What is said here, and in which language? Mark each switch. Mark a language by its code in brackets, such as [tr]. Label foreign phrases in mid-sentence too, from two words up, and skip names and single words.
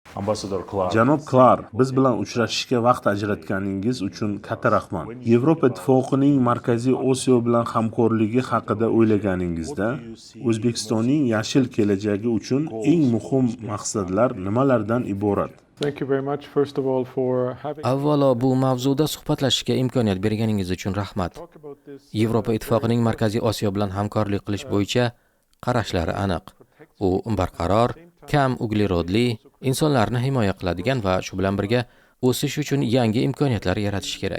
[uz] Janob Klar, biz bilan uchrashishga vaqt ajratganingiz uchun katta rahmat. Yevropa Ittifoqining Markaziy Osiyo bilan hamkorligi haqida o'ylaganingizda, O'zbekistonning yashil kelajagi uchun eng muhim maqsadlar nimalardan iborat? [en] Thank you very much, first of all, for having [uz] Avvalo, bu mavzuda suhbatlashishga imkoniyat berganingiz uchun rahmat. Yevropa Ittifoqining Markaziy Osiyo bilan hamkorlik qilish bo'yicha qarashlari aniq. U barqaror, kam uglerodli, insonlarni himoya qiladigan va shu bilan birga o'sish uchun yangi imkoniyatlar yaratish kerak.